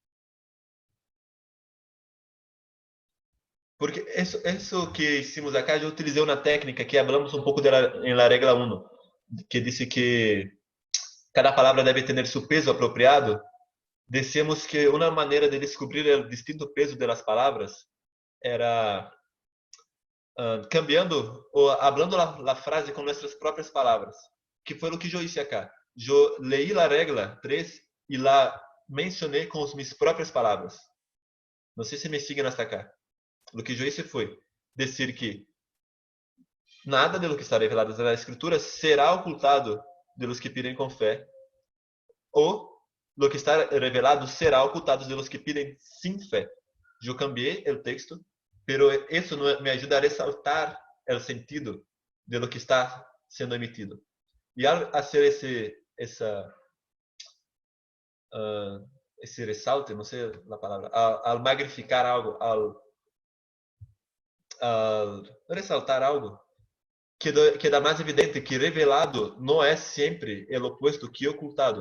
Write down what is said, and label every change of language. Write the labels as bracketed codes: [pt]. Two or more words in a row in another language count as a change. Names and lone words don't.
[es] Porque eso que hicimos acá, yo utilicé una técnica que hablamos un poco en la regla 1, que dice que cada palabra debe tener su peso apropiado. [pt] Decíamos que uma maneira de descobrir o distinto peso das palavras era cambiando ou [es] hablando la [pt] frase com nossas próprias palavras, que foi o que eu [es] hice acá. [pt] Eu leí a regra 3 e la mencionei com as minhas próprias palavras. Não sei se me [es] siguen hasta acá. [pt] O que eu hice foi dizer que nada [es] de lo [pt] que está revelado na Escritura será ocultado [es] de los que piden [pt] com fé, ou [es] lo que [pt] está revelado será ocultado [es] de los que piden sin fé. [pt] Eu cambiei o texto, pero isso me ajuda a ressaltar o sentido [es] de lo [pt] que está sendo emitido. E ao fazer esse ressalte, não sei a palavra, ao magnificar algo, ao ressaltar algo, queda mais evidente que revelado não é sempre o oposto que ocultado.